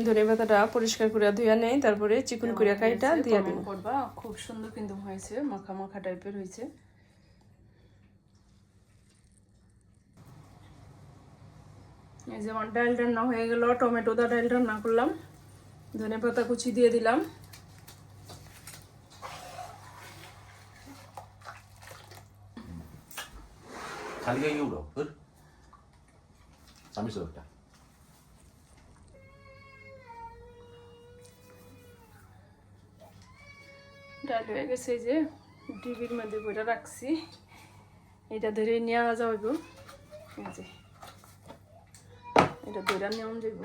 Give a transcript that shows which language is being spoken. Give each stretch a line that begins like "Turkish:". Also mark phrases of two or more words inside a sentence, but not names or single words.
Bangla: ধনেপাতাটা পরিষ্কার করে ধুয়ে নেই, তারপরে চিকন করে কাইটা দিয়ে দিম। করবা, খুব সুন্দর কিন্তু হয়েছে, মাখা মাখা টাইপের হয়েছে। এই যে আমার ডাল রান্না হয়ে গেল। টমেটো দা ডাল রান্না করলাম, ধনেপাতা কুচি দিয়ে দিলাম।
Korean: 자리가 이게 울어. 응? 잠이 있었다.
Bangla: ডাল হয়ে গেছে। এই যে ডিবির মধ্যে বইটা রাখছি, এটা ধরে নেওয়া যাইব। এই যে এটা ধরে নেওয়া যাইব।